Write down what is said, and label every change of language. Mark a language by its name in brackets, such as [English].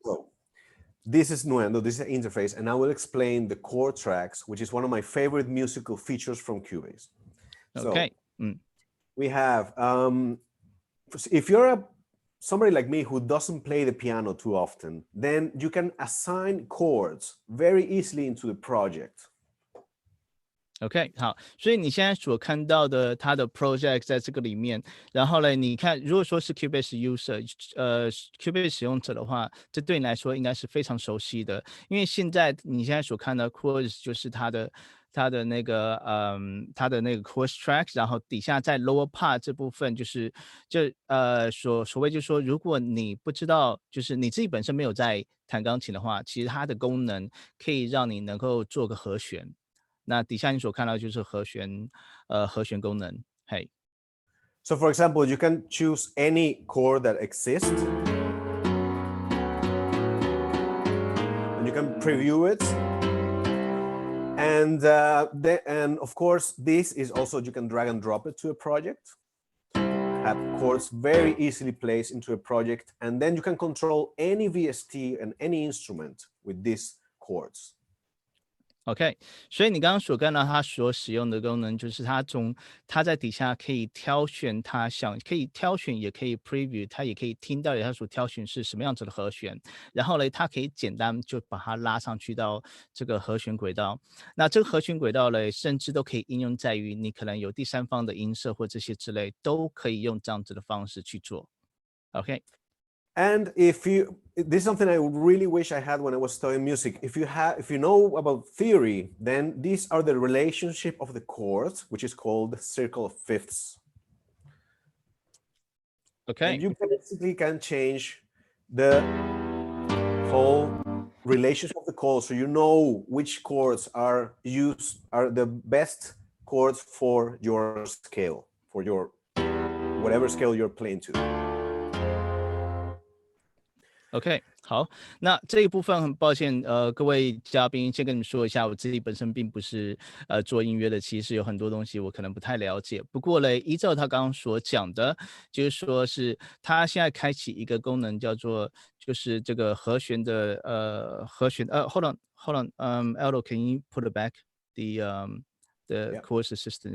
[English] Okay, so this is Nuendo, this is the interface, and I will explain the chord tracks, which is one of my favorite musical features from Cubase. Okay. So, we have, if you're somebody like me who doesn't play the piano too often, then you can assign chords very easily into the project. [Chinese] OK， 好，所以你现在所看到的它的 project 在这个里面，然后呢，你看，如果说是 Cubase user，Cubase 使用者的话，这对你来说应该是非常熟悉的，因为你现在所看到 chords 就是它的那个chords track， 然后底下在 [English] lower part [Chinese] 这部分所谓就是说，如果你不知道，就是你自己本身没有在弹钢琴的话，其实它的功能可以让你能够做个和弦。那底下你所看到就是和弦功能。嘿。 [English] So for example, you can choose any chord that exists, and you can preview it. And of course, this is also, you can drag and drop it to a project. Have chords very easily placed into a project, and then you can control any VST and any instrument with these chords. [Chinese] OK， 所以你刚刚所看到它所使用的功能，就是它在底下可以挑选可以挑选，也可以 preview， 它也可以听到它所挑选是什么样子的和弦，然后呢，它可以简单就把它拉上去到这个和弦轨道。那这个和弦轨道呢，甚至都可以应用在于你可能有第三方的音色或这些之类，都可以用这样子的方式去做。 OK。 [English] And this is something I really wish I had when I was studying music. If you know about theory, then these are the relationship of the chords, which is called circle of fifths. Okay. And you basically can change the whole relationship of the chords, so you know which chords are the best chords for your scale, for your whatever scale you're playing to. [Chinese] OK， 好，那这一部分很抱歉，各位嘉宾，先跟你们说一下，我自己本身并不是做音乐的，其实有很多东西我可能不太了解。不过呢，依照他刚刚所讲的，就是说是他现在开启一个功能，叫做就是这个和弦的 [English] hold on, Aldo, can you put it back the chords assistant?